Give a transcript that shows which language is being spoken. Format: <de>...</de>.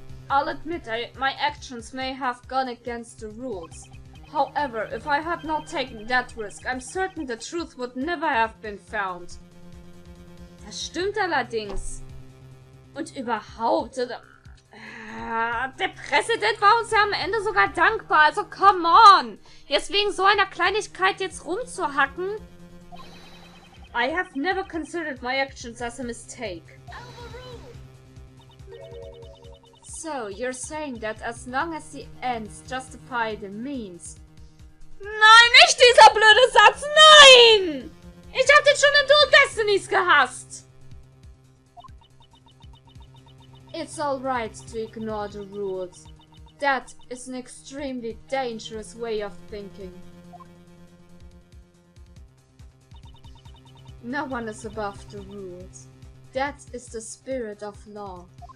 <en>I'll admit my actions may have gone against the rules. However, if I had not taken that risk, I'm certain the truth would never have been found.</en> <de>Das stimmt allerdings. Und überhaupt, der Präsident war uns ja am Ende sogar dankbar, also</de> <en>come on!</en> <de>Jetzt wegen so einer Kleinigkeit jetzt rumzuhacken?</de> <en>I have never considered my actions as a mistake. So, you're saying that as long as the ends justify the means.</en> <de>Nein, nicht dieser blöde Satz, nein! Ich hab den schon in Dual Destinies gehasst.</de> <en>It's alright to ignore the rules. That is an extremely dangerous way of thinking. No one is above the rules. That is the spirit of law.</en>